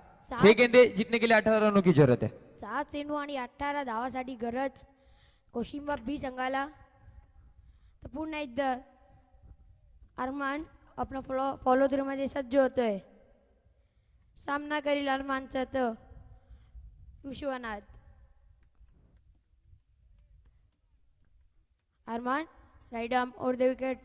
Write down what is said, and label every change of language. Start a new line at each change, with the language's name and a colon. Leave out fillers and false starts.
Hindi: 6 गेंदे जीतने के लिए 18 रनों की जरूरत है.
Marathi: 7 चेंडू आणि 18 धावासाठी गरज कोशिंबा बी संघाला. तर पुन्हा एकदा अरमान आपला फॉलो थ्रू मध्ये सज्ज होतोय. सामना करील अरमानचा तर विश्वनाथ.
Hindi: अरमान राइट आर्म और द विकेट.